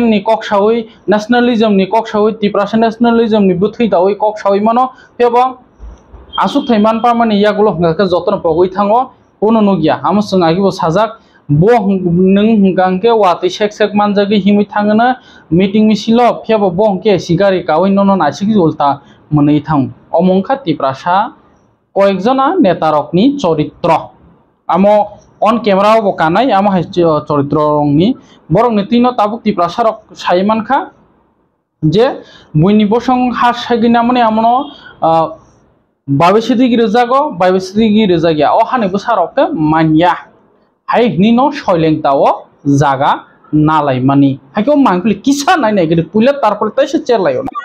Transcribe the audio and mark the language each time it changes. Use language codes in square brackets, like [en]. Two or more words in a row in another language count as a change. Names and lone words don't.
[trp] नि कक्षावै नेशनलिज्म नि कक्षावै त्रिपुरा नेशनलिज्म नि बुथै दावै कक्षावै मानो फेबा आसुक थाइमान पामानि यागुलो हंगाके जतन पगै थाङो कोनो नगिया हामसं आगिबो साजाक बो नों हंगाके वातै सेक सेक मानजागै हिमै थाङोना मीटिंग मिसिलो फेबा बो हंके सिगारि कावै नन नासिगि उल्टा मोनै थां अमंखा त्रिपुरा सा कयेकजना नेतारकनि चरित्र आमो ऑन कैमरा वो कानाय आमो हाय चरित्रनि बरंनि तिनो ताबुक त्रिपुरा सरक सायमानखा जे बुइनि बसं हा सागिना माने आमनो बाबेसिदि गिरजागो बाबेसिदि गिरजागिया ओ हाने बसारक मानिया हाय निनो सयलेंताओ जागा नालाय मानि हायको मांखलि किसा नायनाय गिद पुले तारपल तैसे चेरलायो